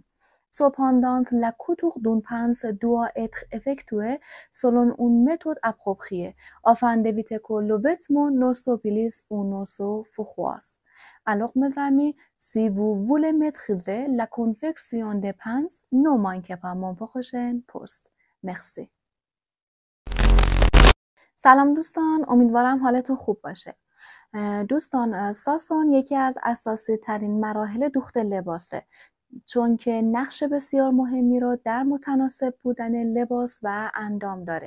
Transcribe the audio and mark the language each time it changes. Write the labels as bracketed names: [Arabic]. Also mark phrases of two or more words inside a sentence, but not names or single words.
[French] Cependant, la couture d'une pince doit être effectuée selon une méthode appropriée afin d'éviter que le vêtement ne se plisse ou ne se froisse. Alors, mes amis, si vous voulez maîtriser la confection des pinces، ne manquez pas mon prochain post. [Persian] مرسی. سلام دوستان، امیدوارم حالتون خوب باشه. دوستان، ساسون یکی از اساسی ترین مراحل دوخت لباسه، چون که نقش بسیار مهمی رو در متناسب بودن لباس و اندام داره.